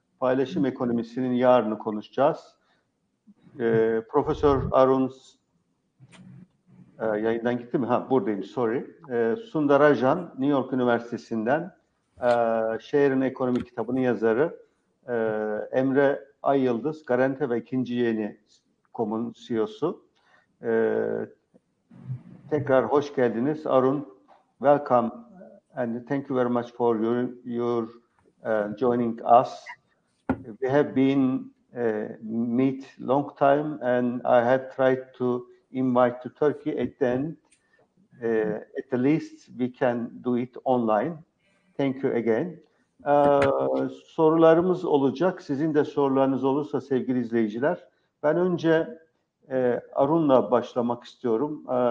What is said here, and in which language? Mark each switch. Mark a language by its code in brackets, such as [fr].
[tr] Paylaşım ekonomisinin yarını konuşacağız. Profesör Arun, yayından gitti mi? Buradayım, sorry. Sundarajan, New York Üniversitesi'nden Şehrin Ekonomi kitabının yazarı. Emre Ayyıldız, Garante ve İkinci Yeni.com'un CEO'su. Tekrar hoş geldiniz. [en] Arun, welcome and thank you very much for your joining us. We have been meet long time, and I have tried to invite to Turkey at the end. At the least we can do it online. Thank you again. [tr] Sorularımız olacak. Sizin de sorularınız olursa sevgili izleyiciler. Ben önce Arun'la başlamak istiyorum.